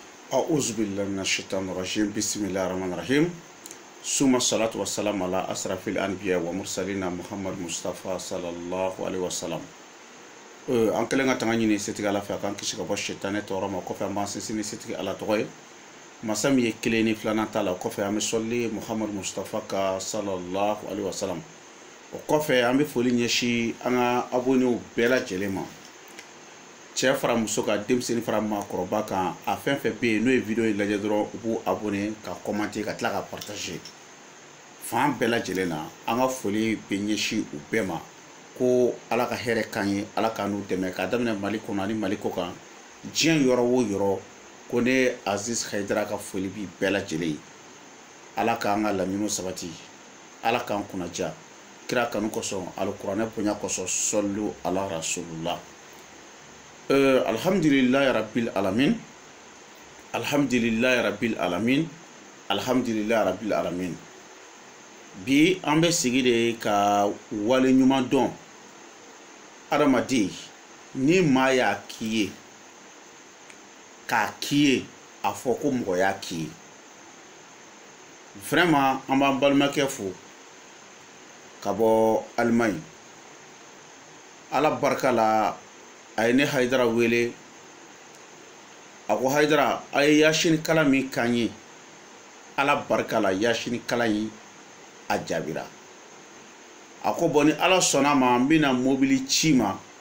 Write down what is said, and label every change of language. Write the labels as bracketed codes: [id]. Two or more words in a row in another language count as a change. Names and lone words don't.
[ar] أعوذ بالله من الشيطان الرجيم بسم الله الرحمن الرحيم ثم الصلاة والسلام على أشرف الأنبياء ومرسلين محمد مصطفى صلى الله عليه وسلم [bm] an kelen ka tanga ɲini setigi ala fɛ a kan kisi ka bɔ shetane tɔɔrɔ ma kɔfɛ an b'an sinsin setigi ala tɔgɔ ye masa min ye kelen ni filanan ta la kɔfɛ an bɛ sɔli muhammad mustafa ka [ar] صلى الله عليه وسلم [bm] o kɔfɛ an bɛ foli ɲɛsin an ka abonnew bɛɛ lajɛlen ma cɛ fara muso ka denmisɛnnin fara maakɔrɔba kan a fɛn fɛn bɛ yen n'o ye video in lajɛ dɔrɔn u b'u abonné ka commenter ka tila ka partager fan bɛɛ lajɛlen na an ka foli bɛ ɲɛsin u bɛɛ ma ko ala ka hɛrɛ kan ye ala ka n'u dɛmɛ ka daminɛ mali kɔnɔ ani mali kɔ kan diɲɛ yɔrɔ o yɔrɔ ko ne Aziz Haidara ka foli bi bɛɛ lajɛlen ye ala k'an ka laɲiniw sabati ala k'an kunnaja kira kanu kosɔn alikuranɛ bonya kosɔn [ar] صلوا على رسول الله الحمد لله رب العالمين الحمد لله رب العالمين الحمد لله رب العالمين [bm] bi an bɛ sigi de ka wale ɲuman dɔn adamaden ni maa y'a k'i ye k'a k'i ye a fɔ ko mɔgɔ y'a k'i ye vraiment an b'an balimakɛ fo ka bɔ Allemagne ala barika la a ye ne Haidara wele a ko Haidara a ye yasini kala min k'an ye ala barika la yasini kala in a jaabira a ko bɔn ni ala sɔnna ma n bɛna mobili ci ma